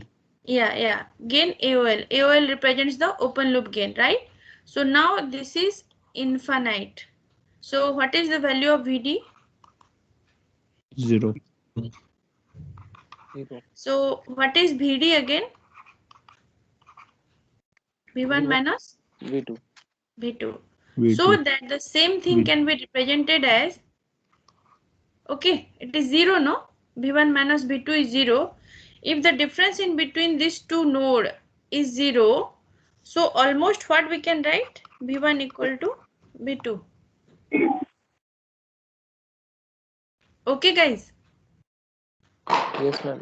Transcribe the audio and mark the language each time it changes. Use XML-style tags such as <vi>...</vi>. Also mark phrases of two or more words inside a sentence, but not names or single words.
<en>Yeah, gain AOL. AOL represents the open loop gain, right? So now this is infinite. So what is the value of VD? 0. 0. So what is VD again? V1 V1. minus V2. V2. So V2. that the same thing can be represented as, okay, it is 0, no? V1 minus V2 is 0. If the difference in between these two node is 0, so almost what we can write? V1 equal to V2. Okay, guys. Yes, ma'am.</en>